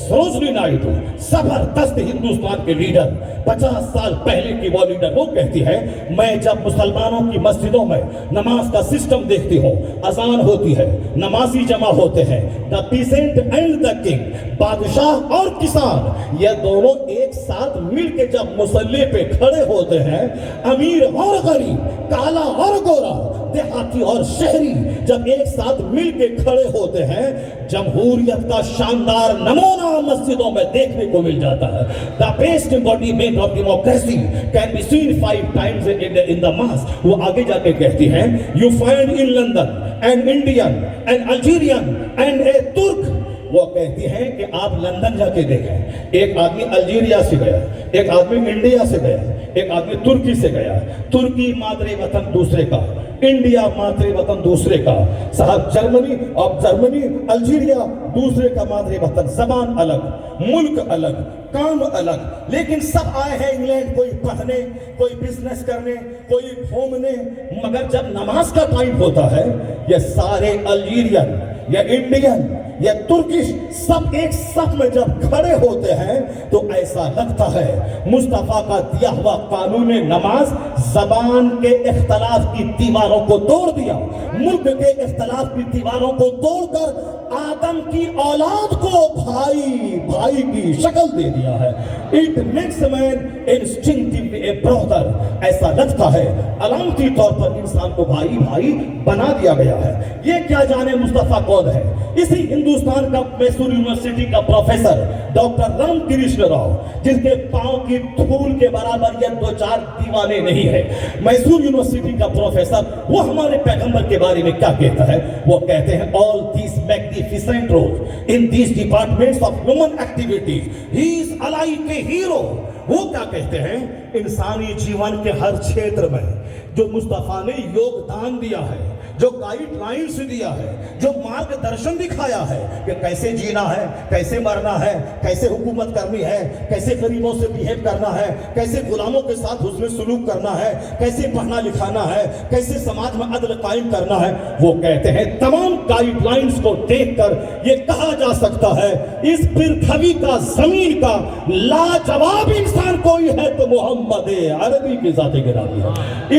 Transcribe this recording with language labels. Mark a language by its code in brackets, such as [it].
[ur] سروجنی نائیڈو زبردست ہندوستان کے لیڈر، 50 سال پہلے کی وہ لیڈر، وہ کہتی ہے میں جب مسلمانوں کی مسجدوں میں نماز کا سسٹم دیکھتی ہوں، اذان ہوتی ہے، نمازی جمع ہوتے ہیں، [en] the peasant and the king، [ur] بادشاہ اور کسان، یہ دونوں ایک ساتھ مل کے جب مصلی پہ کھڑے ہوتے ہیں، امیر اور غریب، کالا اور گورا، دیہاتی اور شہری جب ایک ساتھ مل کے کھڑے ہوتے ہیں، جمہوریت کا شاندار نمونہ مسجدوں میں دیکھنے کو مل جاتا ہے. [en] The best embodiment of democracy can be seen 5 times in the mosque. [ur] وہ آگے جا کے کہتی ہیں [en] you find in London an Indian, an Algerian and a Turk. [ur] وہ کہتی ہیں کہ آپ لندن جا کے دیکھیں، ایک آدمی الجیریا سے گیا، ایک آدمی انڈیا سے گیا، ایک آدمی ترکی سے گیا. ترکی مادر وطن دوسرے کا، انڈیا مادر وطن دوسرے کا. صاحب جرمنی الجیریا دوسرے کا مادر وطن، زبان الگ، ملک الگ، کام الگ، لیکن سب آئے ہیں انگلینڈ، کوئی پڑھنے، کوئی بزنس کرنے، کوئی گھومنے. مگر جب نماز کا ٹائم ہوتا ہے، یہ سارے الجیرین یا انڈین یا ترکش سب ایک صف میں جب کھڑے ہوتے ہیں تو ایسا لگتا ہے مصطفیٰ کا دیا ہوا قانون نماز زبان کے اختلاف کی دیواروں کو توڑ دیا، ملک کے اختلاف کی دیواروں کو توڑ کر آدم کی اولاد کو بھائی کی شکل دے دیا ہے. [en] It makes man instinctively a brother. [ur] ایسا لگتا ہے علامتی طور پر انسان کو بھائی بنا دیا گیا ہے. یہ کیا جانے مصطفیٰ کون ہے. اسی ہندوستان کا میسور یونیورسٹی کا پروفیسر ڈاکٹر رام کرشن راؤ، جس کے پاؤں کی دھول کے برابر یہ 2-4 دیوانے نہیں ہے، میسور یونیورسٹی کا پروفیسر، وہ ہمارے پیغمبر کے بارے میں کیا کہتا ہے. وہ کہتے ہیں [en] all these magnificent roles in these departments of human activities he is alike a hero. [ur] وہ کیا کہتے ہیں انسانی جیون کے ہر چھیتر میں جو مصطفیٰ نے یوگدان دیا ہے، جو گائیڈ لائنز دیا ہے, جو مارگدرشن دکھایا ہے کہ کیسے جینا ہے, کیسے مرنا ہے, کیسے حکومت کرنی ہے, کیسے غریبوں سے بیہیو کرنا ہے, کیسے غلاموں کے ساتھ حسن سلوک کرنا ہے, کیسے پڑھنا لکھانا ہے, کیسے سماج میں عدل قائم کرنا ہے, وہ کہتے ہیں تمام گائیڈ لائنز کو دیکھ کر یہ کہا جا سکتا ہے اس پرتھوی کا, زمین کا لاجواب انسان کوئی ہے تو محمد عربی کی ذات گرامی ہے.